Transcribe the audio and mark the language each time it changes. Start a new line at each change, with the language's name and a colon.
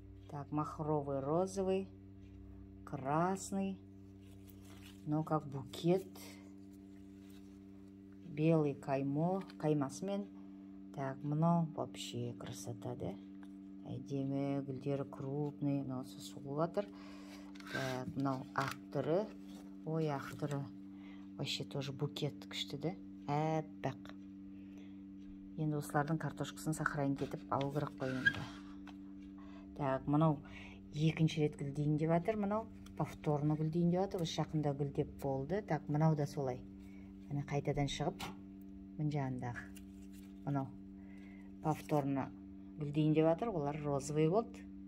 Russian: Так, махровый, розовый, красный. Ну, как букет. Белый
Kazakh: каймасымен.
Russian: Так,
Kazakh: мынау
Russian: вообще красота, да?
Kazakh: Әдемі, гүлдері крупный, мынаусы суы жатыр. Так, мынау ақ түрі. Ой, ақ түрі.
Russian: Вообще тоже букет
Kazakh: күшті,
Russian: да?
Kazakh: Әппақ. Енді осылардың картошкасын сахарайын кетіп алу керек қой енді. Так, мынау екінші рет гүлдейін деп жатыр. Мынау повторно гүлдейін деп жатыр. Осы жақында гүлдеп болды. Так, мынау да солай. Міне қайтадан шығып, мына жағындағы. Мынау повторно гүлдейін деп жатыр, олар розовый болды.